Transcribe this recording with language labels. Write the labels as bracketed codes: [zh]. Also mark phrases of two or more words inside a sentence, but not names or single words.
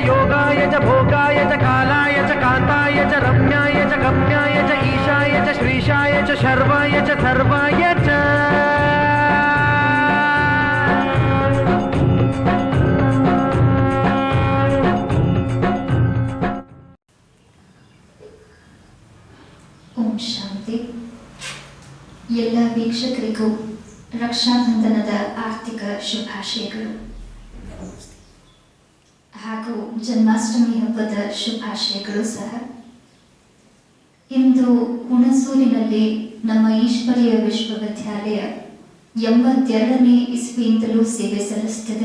[sa] योगाय च भोगाय च कालाय च कान्ताय च रम्याय च गम्याय च ईशाय च श्रीशाय च शर्वाय च सर्वाय च ಓಂ ಶಾಂತಿ. [kn] ಎಲ್ಲ ವೀಕ್ಷಕರಿಗೂ ರಕ್ಷಾಬಂಧನದ ಆರ್ಥಿಕ ಶುಭಾಶಯಗಳು ಹಾಗೂ ಜನ್ಮಾಷ್ಟಮಿ ಹಬ್ಬದ ಶುಭಾಶಯಗಳು ಸಹ. ಇಂದು ಹುಣಸೂರಿನಲ್ಲಿ ನಮ್ಮ ಈಶ್ವರೀಯ ವಿಶ್ವವಿದ್ಯಾಲಯ 82ನೇ ಇಸ್ವಿಯಿಂದಲೂ ಸೇವೆ ಸಲ್ಲಿಸುತ್ತಿದೆ.